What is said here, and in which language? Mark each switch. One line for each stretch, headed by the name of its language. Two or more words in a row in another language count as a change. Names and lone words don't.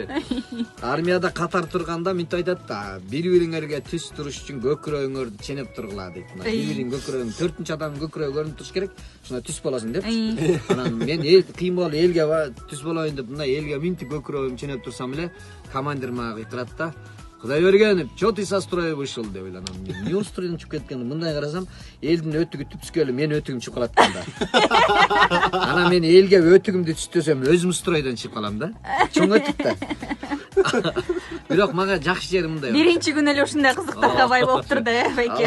Kyrgyz: Армияда катар турганда мынтип айтат да, бири-бириңерге түз туруш үчүн көкүрөгүңөрдү ченеп тургула дейт. Бири-бириң көкүрөгүң, 4-нчы адамдын көкүрөгү көрүнүп туруш керек. Ушуна түз болосуң деп. Анан мен кыймыл элге түз болоюн деп, мындай элге минтип көкүрөгүм ченеп турсам эле, командир мага кыйкырат да. Кудайбергенов,
Russian: что ты со строя вышел
Kyrgyz: деп ойланам.
Russian: Не устроен
Kyrgyz: чыгып кеткен. Мындай карасам, элдин өтүгү түпскөлү, мен өтүгүм чыгып калат экен да. Анан мен элге өтүгүмдү түстөсөм, өзүм стройдон чыгып калам да. Чоң өтүк да. Бирок мага жакшы жери мындай. Биринчи күнү эле ушундай кызыктарга бай болуп турду, байке.